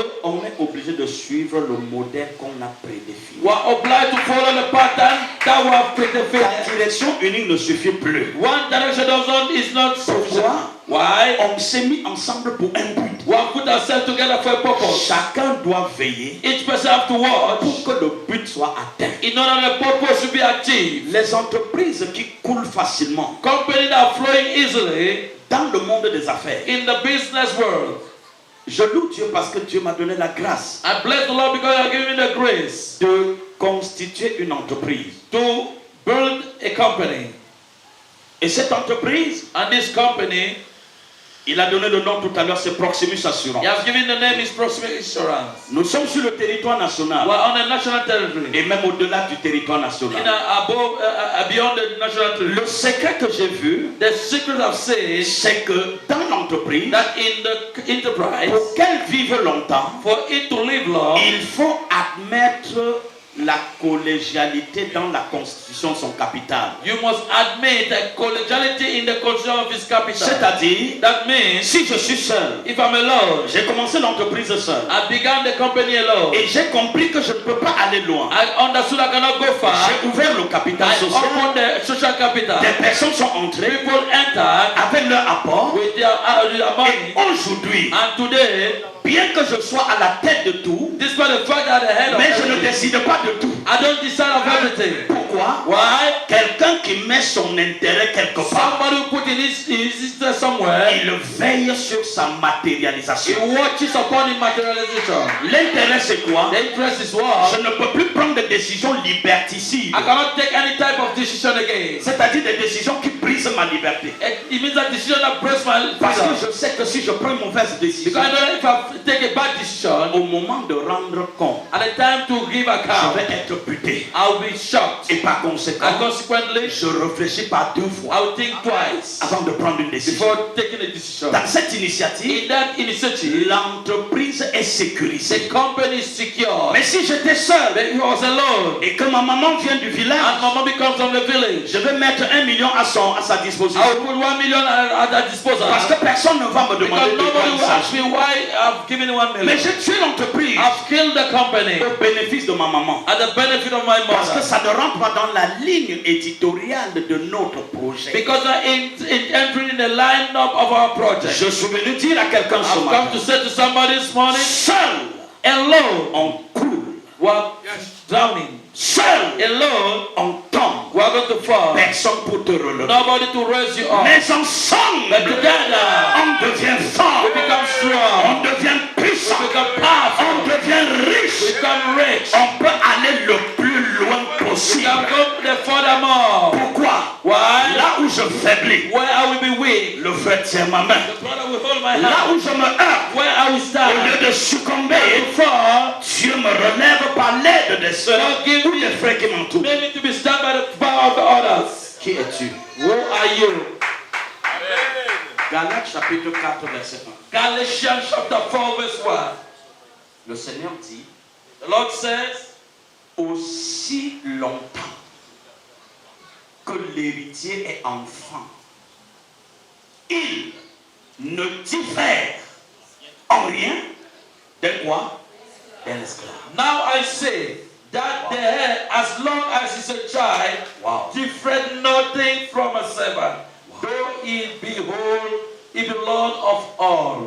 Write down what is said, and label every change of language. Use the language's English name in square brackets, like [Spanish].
[French] on est obligé de suivre le modèle qu'on a prédéfini. [English] we are obliged to follow the pattern that we have [French] La [English] predefined. [French] direction unique ne suffit plus. [English] One direction doesn't is not sufficient. [French] Pourquoi? [English] Why? [French] On s'est mis ensemble pour un but. [English] We have put ourselves together for a purpose. [French] Chacun doit veiller [English] Each person have to watch [French] pour que le but soit atteint. [English] in order the purpose should be achieved. [French] Les entreprises qui coulent facilement [English] Companies that are flowing easily [French] dans le monde des affaires. [English] in the business world. [French] Je loue Dieu parce que Dieu m'a donné la grâce [English] I bless the Lord because you are giving me the grace [French] de constituer une entreprise. [English] to build a company. [French] Et cette entreprise, [English] And this company, [French] il a donné le nom tout à l'heure, c'est Proximus Assurance. [English] he has given the name is Proximate Insurance. [French] Nous sommes sur le territoire national [English] We're on a national territory. [French] et même au-delà du territoire [English] In [French] national. [English] above, beyond the national territory. [French] Le secret que j'ai vu, [English] The secret of saying [French] c'est que dans l'entreprise, [English] that in the enterprise, [French] pour qu'elle vive longtemps, [English] for it to live long, [French] il faut admettre la collégialité dans la constitution de son capital. [English] you must admit a collegiality in the constitution of his capital. [French] C'est-à-dire, [English] That means, [French] si je suis seul, [English] if I'm alone, [French] j'ai commencé l'entreprise seul [English] I began the company alone. [French] et j'ai compris que je ne peux pas aller loin. [English] I understood I cannot go far. [French] J'ai ouvert le capital [English] I [French] social. [English] opened the social capital. [French] Des personnes sont entrées [English] People entered [French] avec leur apport. [English] with their money. [French] Et aujourd'hui, [English] And today, [French] bien que je sois à la tête de tout, [English] despite the fact that the head of [French] mais je ne [English] everything, [French] décide pas de tout. [English] I don't decide of everything. [French] Pourquoi? [English] Why? [French] Quelqu'un qui met son intérêt quelque part, [English] Somebody who put in his interest somewhere, [French] il veille sur sa [English] he [French] matérialisation. [English] watches upon his materialization. [French] L'intérêt c'est quoi? [English] The interest is what? [French] Je ne peux plus prendre des décisions liberticides, [English] I cannot take any type of decision again. [French] c'est-à-dire des décisions qui brisent ma liberté. [English] It means that decision that breaks my [French] Parce [English] freedom. [French] que je sais que si je prends une mauvaise décision, [English] Because I know that if I take a bad decision, [French] au moment de rendre compte, [English] at the time to give [French] je [English] account, [French] vais être buté. [English] I'll be shocked. [French] Et par conséquent, [English] And consequently, [French] je réfléchis pas deux fois [English] I'll think twice [French] avant de prendre une décision. [English] before taking a decision. [French] Dans cette initiative, [English] In that initiative, [French] l'entreprise est sécurisée. [English] the company is secure. [French] Mais si j'étais seul [English] But if I was alone, [French] et que ma maman vient du [English] and [French] village, [English] my mommy comes from the village, [French] je vais mettre 1 million à sa disposition. [English] I will put 1 million at her disposal. [French] Parce que personne ne va me demander [English] Because [French] de quoi [English] nobody [French] il [English] will ask [French] s'agit. [English] me why I've given 1 [French] Mais [English] million. [French] j'ai tué l'entreprise [English] I've killed the company [French] au bénéfice de ma maman. [English] at the benefit of my [French] Parce que [English] mother. [French] ça ne rentre pas dans la ligne éditoriale de notre projet. [English] Because I entering in the lineup of our project. [French] Je suis venu dire à quelqu'un ce [English] I've come [French] matin, [English] to say to somebody this morning, [French] seul [English] alone, [French] on coule, [English] we're drowning. [French] seul [English] Alone, [French] on tombe. [English] we're going to fall. [French] Personne pour te relever. [English] Nobody to raise you up. [French] Mais ensemble, [English] But together, [French] on devient fort, [English] we become [French] on [English] strong. [French] devient puissant, [English] We become [French] on [English] powerful. [French] devient [English] We [French] riche. [English] become rich. [French] On peut aller le plus loin [English] We [French] possible. [English] can go the furthermore. [French] Pourquoi? [English] Why? [French] Là où je faiblis, [English] Where I will be weak. [French] le frère tient ma main. [English] The brother will hold my [French] Là [English] hand. [French] où je me heurte, [English] Where I will [French] au [English] stand. [French] lieu de succomber, [English] Fall. [French] Dieu me relève par l'aide des sœurs [English] God give [French] ou [English] me [French] des frères qui m'entourent. [English] maybe to be stand by the power of the others. [French] Qui es-tu? [English] Who are you? [French] Galates chapitre 4 verset 1. [English] Galatians chapter 4 verse 1. [French] Le Seigneur dit, [English] The Lord says, [French] aussi longtemps que l'héritier est enfant, il ne diffère en rien de quoi? D'un esclave. [English] now I say that the head, as long as he's a child, Wow. differeth nothing from a servant, though he be whole, he be Lord of all.